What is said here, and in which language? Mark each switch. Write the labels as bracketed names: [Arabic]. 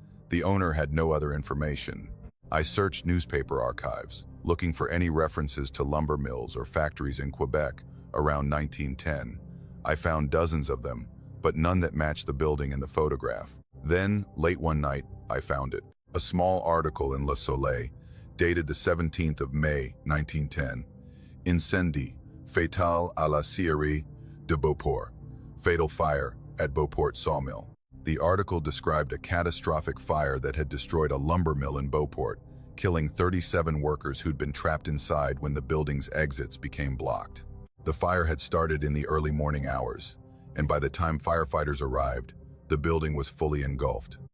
[English] The owner had no other information. I searched newspaper archives, looking for any references to lumber mills or factories in Quebec around 1910. I found dozens of them, but none that matched the building in the photograph. Then, late one night, I found it. A small article in Le Soleil, dated the 17th of May, 1910. [French] Incendie, fatal à la scierie de Beauport. [English] Fatal fire at Beauport sawmill. The article described a catastrophic fire that had destroyed a lumber mill in Beauport, killing 37 workers who'd been trapped inside when the building's exits became blocked. The fire had started in the early morning hours, and by the time firefighters arrived, the building was fully engulfed.